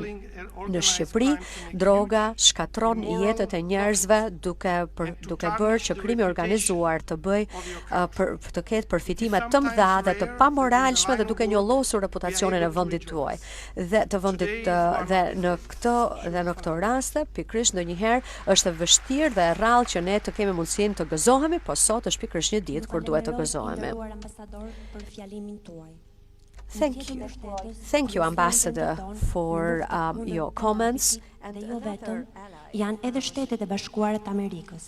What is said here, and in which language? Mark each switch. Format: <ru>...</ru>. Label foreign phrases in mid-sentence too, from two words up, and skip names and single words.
<sq>Në Shqipëri, droga shkatron jetët e njerëzve duke bërë që krimi organizuar të të ketë përfitime të mëdha dhe të pamoralshme dhe duke njollosur reputacionin e vendit tuaj. Dhe në këto raste, pikërisht ndonjëherë është e vështirë dhe e rrallë që ne të kemi mundësinë të gëzohemi, po sot është pikërisht një ditë kur duhet të gëzohemi.</sq> <en>Thank you, Ambassador, for your comments.</en> <sq>Dhe jo vetëm, janë edhe Shtetet e Bashkuara të Amerikës.</sq>